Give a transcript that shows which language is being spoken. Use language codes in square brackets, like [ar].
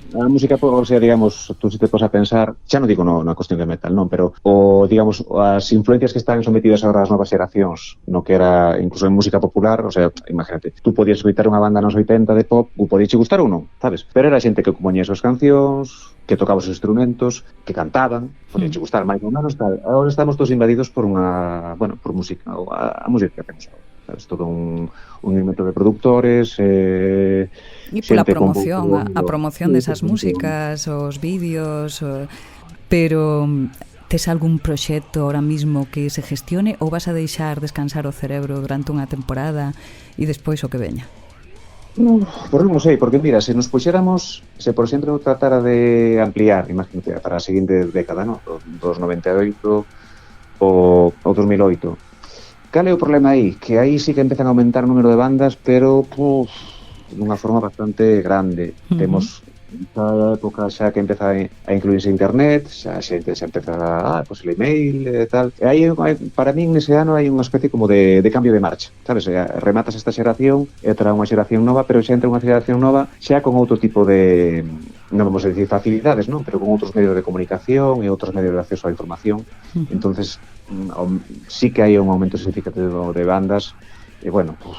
[gl] a música, o sea, digamos, tú si te pos a pensar, xa non digo na cuestión de metal, non, pero digamos, as influencias que están sometidas agora as novas xeracións, no que era incluso en música popular, o sea, imagínate, tú podías escoitar unha banda nos 80 de pop, ou podías che gustar ou non, sabes? Pero era xente que compoñía as cancións, que tocaba os instrumentos, que cantaban, podían che gustar máis ou menos, tal. Agora estamos todos invadidos por por música, a música que temos agora. [es] Es todo un invento de productores, [gl] e pola promoción, a promoción desas sí, músicas, os vídeos, pero tes algún proxecto ahora mismo que se gestione ou vas a deixar descansar o cerebro durante unha temporada e despois o que veña? Por non sei, porque mira, se nos puxéramos, se por exemplo tratara de ampliar, imagínate, para a seguinte década, ¿no? Dos 98 ou 2008. Cal é o problema aí? Que aí sí que empezan a aumentar o número de bandas, pero dunha forma bastante grande. Temos esta época xa que empeza a incluirse internet, xa xente xa empeza pues el email e tal. E aí, para min, nese ano hai unha especie como de cambio de marcha, sabes? Rematas esta xeración, entra unha xeración nova, pero xa entra unha xeración nova xa con outro tipo de, non vamos a decir facilidades, non? Pero con outros medios de comunicación e outros medios de acceso á información. Entonces, sí que hai un aumento significativo de bandas. E bueno,